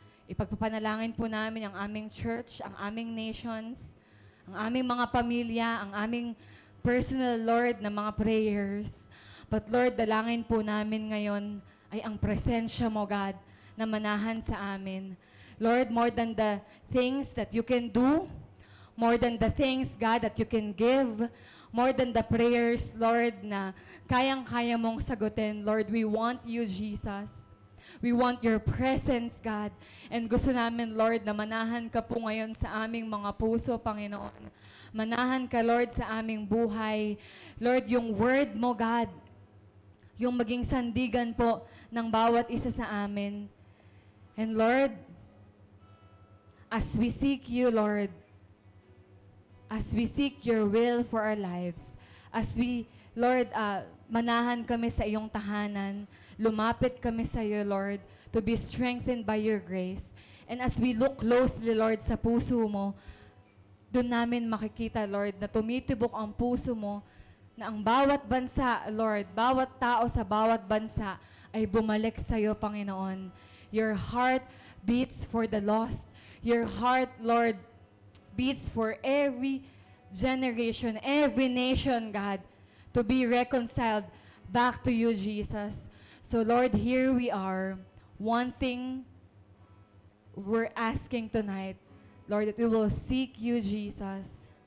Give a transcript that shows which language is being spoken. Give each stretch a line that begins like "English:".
Filipino: Ipagpapanalangin po namin ang aming church, ang aming nations, ang aming mga pamilya, ang aming personal, Lord, na mga prayers.
English: But Lord,
Filipino: dalangin po namin ngayon ay ang presensya mo, God, na manahan sa amin.
English: Lord, more than the things that you can do, more than the things, God, that you can give, more than the prayers, Lord,
Filipino: na kayang-kaya mong sagutin.
English: Lord, we want you, Jesus. We want your presence, God. And gusto namin,
Filipino: Lord, na manahan ka po ngayon sa aming mga puso, Panginoon. Manahan ka, Lord, sa aming buhay. Lord, yung word mo, God, yung maging sandigan po ng bawat isa sa amin.
English: And Lord, as we seek you, Lord, as we seek your will for our lives, as we, Lord,
Filipino: manahan kami sa iyong tahanan, lumapit kami sa iyo,
English: Lord, to be strengthened by your grace. And as we look closely,
Filipino: Lord, sa puso mo, doon namin makikita, Lord, na tumitibok ang puso mo, na ang bawat bansa, Lord, bawat tao sa bawat bansa ay bumalik sa iyo, Panginoon.
English: Your heart beats for the lost. Your heart, Lord, beats for every generation, every nation, God, to be reconciled back to you, Jesus. So, Lord, here we are. One thing we're asking tonight, Lord, that we will seek you, Jesus.